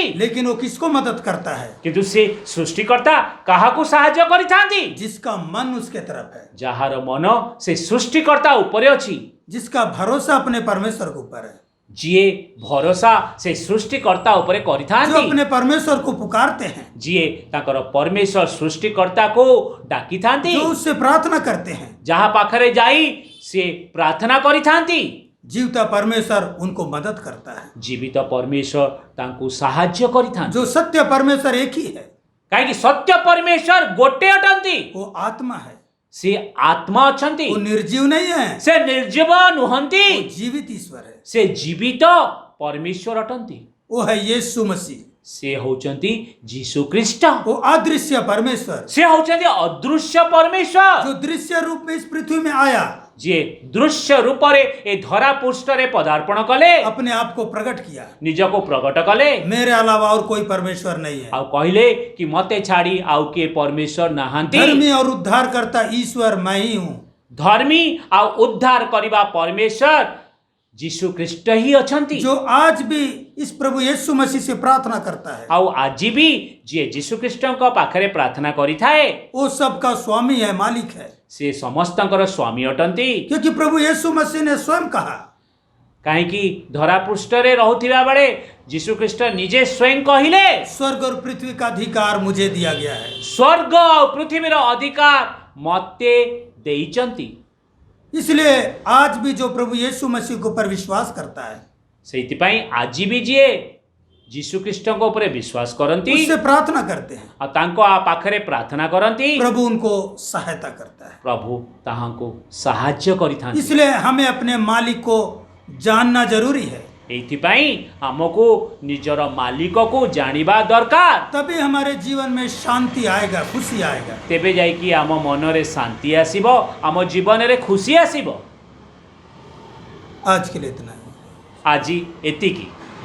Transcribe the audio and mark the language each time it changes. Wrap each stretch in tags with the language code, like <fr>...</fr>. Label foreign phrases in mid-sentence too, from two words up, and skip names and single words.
<hi>लेकिन वो किसको मदद करता है?</hi> <or>କିନ୍ତୁ ସେ ସୃଷ୍ଟିକର୍ତ୍ତା କାହାକୁ ସାହାଯ୍ୟ କରିଥାନ୍ତି?</or> <hi>जिसका मन उसके तरफ है,</hi> <or>ଯାହାର ମନ ସେ ସୃଷ୍ଟିକର୍ତ୍ତା ଉପରେ ଅଛି,</or> <hi>जिसका भरोसा अपने परमेश्वर के ऊपर है,</hi> <or>ଯିଏ ଭରସା ସେ ସୃଷ୍ଟିକର୍ତ୍ତା ଉପରେ</or> <hi>जो</hi> <or>କରିଥାନ୍ତି,</or> <hi>अपने परमेश्वर को पुकारते हैं,</hi> <or>ଯିଏ ତାଙ୍କର ପରମେଶ୍ୱର ସୃଷ୍ଟିକର୍ତ୍ତାକୁ ଡାକିଥାନ୍ତି,</or> <hi>जो उससे प्रार्थना करते हैं।</hi> <or>ଯାହା ପାଖରେ ଯାଇ ସେ ପ୍ରାର୍ଥନା କରିଥାନ୍ତି,</or> <hi>जीवता परमेश्वर उनको मदद करता है।</hi> <or>ଜୀବିତ ପରମେଶ୍ୱର ତାଙ୍କୁ ସାହାଯ୍ୟ କରିଥାନ୍ତି।</or> <hi>जो सत्य परमेश्वर एक ही है,</hi> <or>କାହିଁକି? ସତ୍ୟ ପରମେଶ୍ୱର ଗୋଟେ ଅଟନ୍ତି,</or> <hi>वो आत्मा है,</hi> <or>ସେ ଆତ୍ମା ଅଛନ୍ତି,</or> <hi>वो निर्जीव नहीं है,</hi> <or>ସେ ନିର୍ଜୀବ ନୁହନ୍ତି,</or> <hi>वो जीवित ईश्वर है।</hi> <or>ସେ ଜୀବିତ ପରମେଶ୍ୱର ଅଟନ୍ତି।</or> <hi>वो है यीशु मसीह,</hi> <or>ସେ ହଉଛନ୍ତି ଯୀଶୁ ଖ୍ରୀଷ୍ଟ,</or> <hi>वो अदृश्य परमेश्वर,</hi> <or>ସେ ହଉଛନ୍ତି ଅଦୃଶ୍ୟ ପରମେଶ୍ୱର,</or> <hi>जो दृश्य रूप में इस पृथ्वी में आया,</hi> <or>ଯିଏ ଦୃଶ୍ୟ ରୂପରେ ଏ ଧରା ପୃଷ୍ଠରେ ପଦାର୍ପଣ କଲେ,</or> <hi>अपने आप को प्रकट किया।</hi> <or>ନିଜକୁ ପ୍ରକଟ କଲେ,</or> <hi>मेरे अलावा और कोई परमेश्वर नहीं है।</hi> <or>ଆଉ କହିଲେ କି ମତେ ଛାଡି ଆଉ କିଏ ପରମେଶ୍ୱର ନାହାନ୍ତି।</or> <hi>धर्मी और उद्धार करता ईश्वर मैं ही हूँ।</hi> <or>ଧର୍ମୀ ଆଉ ଉଦ୍ଧାର କରିବା ପରମେଶ୍ୱର ଯୀଶୁ ଖ୍ରୀଷ୍ଟ ହିଁ ଅଛନ୍ତି।</or> <hi>जो आज भी इस प्रभु यीशु मसीह से प्रार्थना करता है,</hi> <or>ଆଉ ଆଜି ବି ଯିଏ ଯୀଶୁ ଖ୍ରୀଷ୍ଟଙ୍କ ପାଖରେ ପ୍ରାର୍ଥନା କରିଥାଏ,</or> <hi>वो सबका स्वामी है, मालिक है।</hi> <or>ସେ ସମସ୍ତଙ୍କର ସ୍ୱାମୀ ଅଟନ୍ତି।</or> <hi>क्योंकि प्रभु यीशु मसीह ने स्वयं कहा,</hi> <or>କାହିଁକି? ଧରା ପୃଷ୍ଠରେ ରହୁଥିବା ବେଳେ ଯୀଶୁ ଖ୍ରୀଷ୍ଟ ନିଜେ ସ୍ୱୟଂ କହିଲେ,</or> <hi>स्वर्ग और पृथ्वी का अधिकार मुझे दिया गया है।</hi> <or>ସ୍ୱର୍ଗ ଆଉ ପୃଥିବୀର ଅଧିକାର ମତେ ଦେଇଛନ୍ତି।</or> <hi>इसलिए आज भी जो प्रभु यीशु मसीह के ऊपर विश्वास करता है,</hi> <or>ସେଇଥିପାଇଁ ଆଜି ବି ଯିଏ ଯୀଶୁ ଖ୍ରୀଷ୍ଟଙ୍କ ଉପରେ ବିଶ୍ୱାସ କରନ୍ତି,</or> <hi>उससे प्रार्थना करते हैं,</hi> <or>ଆଉ ତାଙ୍କ ପାଖରେ ପ୍ରାର୍ଥନା କରନ୍ତି,</or> <hi>प्रभु उनको सहायता करता है।</hi> <or>ପ୍ରଭୁ ତାହାଙ୍କୁ ସାହାଯ୍ୟ କରିଥାନ୍ତି।</or> <hi>इसलिए हमें अपने मालिक को जानना जरूरी है,</hi> <or>ଏଇଥିପାଇଁ ଆମକୁ ନିଜର ମାଲିକକୁ ଜାଣିବା ଦରକାର।</or> <hi>तभी हमारे जीवन में शांति आएगा, खुशी आएगा।</hi> <or>ତେବେ ଯାଇକି ଆମ ମନରେ ଶାନ୍ତି ଆସିବ, ଆମ ଜୀବନରେ ଖୁସି ଆସିବ।</or> <hi>आज के लिए इतना ही।</hi> <or>ଆଜି ଏତିକି।</or>